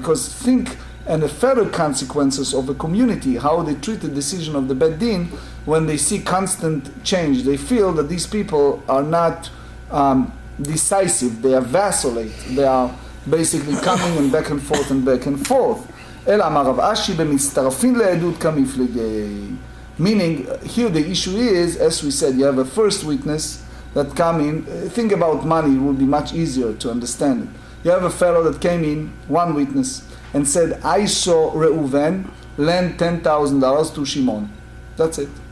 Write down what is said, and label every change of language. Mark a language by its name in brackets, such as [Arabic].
[English] Because think, and the further consequences of a community, how they treat the decision of the Bet Din when they see constant change. They feel that these people are not decisive, they are vacillate, they are basically coming and back and forth and back and forth. [Aramaic] אלא אמר רב אשי במצטרפין לעדות כמפלגי. [English] Meaning, here the issue is, as we said, you have a first witness that come in. Think about money, it would be much easier to understand it. You have a fellow that came in, one witness, and said, I saw Reuven lend $10,000 to Shimon. That's it.